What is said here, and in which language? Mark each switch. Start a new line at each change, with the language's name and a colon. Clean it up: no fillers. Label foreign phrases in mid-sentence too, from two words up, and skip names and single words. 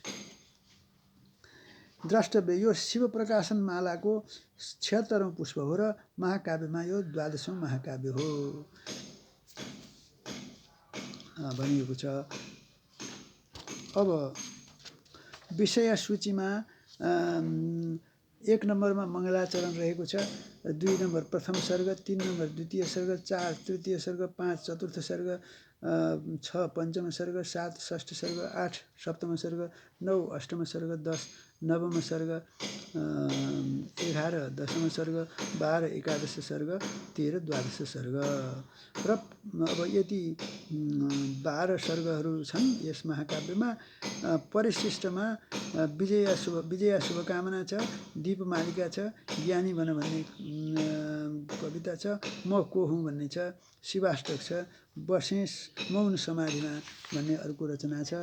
Nepali: द्रष्टव्य, यो शिव प्रकाशन मालाको 76औं पुष्प हो र महाकाव्यमा यो 12औं महाकाव्य हो भनिएको छ। अब विषय सूचीमा 1 नम्बरमा मङ्गलाचरण रहेको छ, 2 नम्बर प्रथम सर्ग, 3 नम्बर द्वितीय सर्ग, 4 तृतीय सर्ग, 5 चतुर्थ सर्ग, 6 पञ्चम सर्ग, 7 षष्ठ सर्ग, 8 सप्तम सर्ग, 9 अष्टम सर्ग, 10 नवम सर्ग, 11 दशम सर्ग, 12 एकादश सर्ग, 13 द्वादश सर्ग। र अब यति 12 सर्गहरू छन् यस महाकाव्यमा। परिशिष्टमा विजया शुभकामना छ, दीपमालिका छ, ज्ञानी बन भन्ने कविता छ, म को हुँ भन्ने छ, शिवाष्टक छ, बसेस मौन समाधिमा भन्ने अर्को रचना छ।